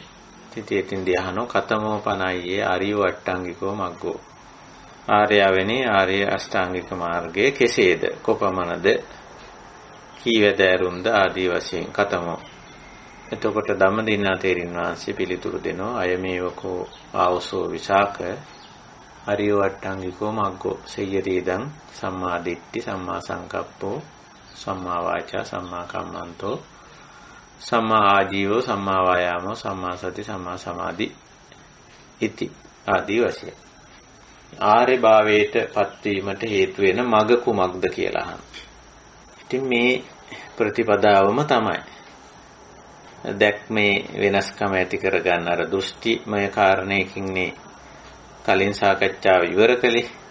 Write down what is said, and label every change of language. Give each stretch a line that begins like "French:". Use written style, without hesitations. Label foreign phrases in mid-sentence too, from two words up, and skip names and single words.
Pali: ඉතින් අහනෝ කතමෝ පනයියේ ආර්යෝ අට්ටාංගිකෝ මග්ගෝ.
Sinhala: ආර්යවෙනි ආර්ය අෂ්ටාංගික මාර්ගය කෙසේද? කොපමණද? කීවැදෑරුම්ද ආදී වශයෙන් කතමෝ. එතකොට ධම්මදින්නා තේරින් වහන්සේ පිළිතුරු දෙනවා
Pali: අයමේවකෝ ආවසෝ විසාක ආර්යෝ අට්ටාංගිකෝ මග්ගෝ සෙය්‍යරීදං සම්මා දිට්ඨි සම්මා සංකප්පෝ සම්මා වාචා සම්මා කම්මන්තෝ සම්මා ආජීවෝ සම්මා වායාමෝ සම්මා සති සම්මා සමාධි ඉති
Sinhala: ආදී වශයෙන් ආර්ය භාවයට පත්වීමට හේතු වෙන මග කුමක්ද කියලා අහනවා. ඉතින් මේ ප්‍රතිපදාවම තමයි දැක්මේ වෙනස්කම ඇති කරගන්න අර දෘෂ්ටිමය කාරණයකින්නේ කලින් සාකච්ඡාව ඉවර කළේ.